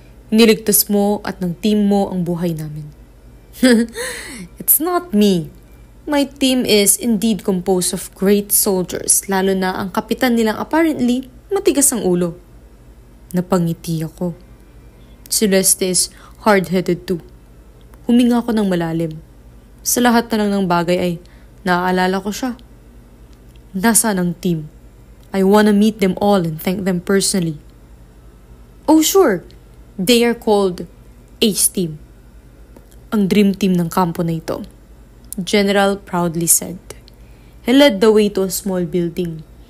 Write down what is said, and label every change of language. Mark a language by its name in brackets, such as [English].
[Filipino] Niligtas mo at ng team mo ang buhay namin. [English] It's not me. My team is indeed composed of great soldiers, [Filipino] lalo na ang kapitan nilang apparently matigas ang ulo. Napangiti ako. [English] Celeste is hard-headed too. [Filipino] Huminga ako ng malalim. Sa lahat na lang ng bagay ay naaalala ko siya. Nasaan ang team? [English] I wanna meet them all and thank them personally. Oh sure, they are called Ace Team. [Filipino] Ang dream team ng kampo na ito, [English] General proudly said. He led the way to a small building.